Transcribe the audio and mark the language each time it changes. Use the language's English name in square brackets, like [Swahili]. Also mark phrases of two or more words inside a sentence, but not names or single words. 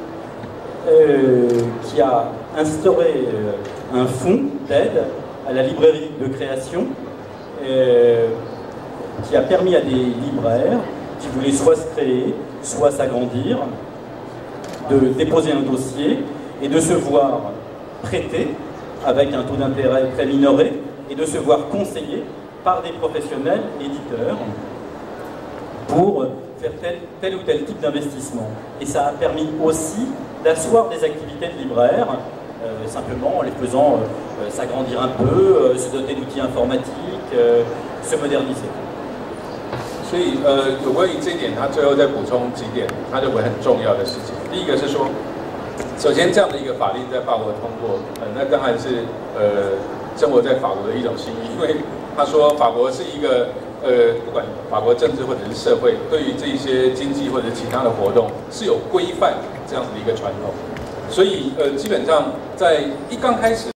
[French] qui a instauré un fonds d'aide à la librairie de création, qui a permis à des libraires qui voulaient soit se créer, soit s'agrandir, de déposer un dossier et de se voir prêter avec un taux d'intérêt très minoré et de se voir conseiller par des professionnels éditeurs pour faire tel ou tel type d'investissement. Et ça a permis aussi d'asseoir des activités de libraires, simplement en les faisant s'agrandir un peu, se doter d'outils informatiques, se moderniser. [Chinese] 所以有关于这一点，他最后再补充几点，他认为很重要的事情。第一个是说，首先这样的一个法令在法国通过，那当然是生活在法国的一种心意，因为他说法国是一个不管法国政治或者是社会，对于这些经济或者其他的活动是有规范这样子的一个传统，所以基本上在刚开始。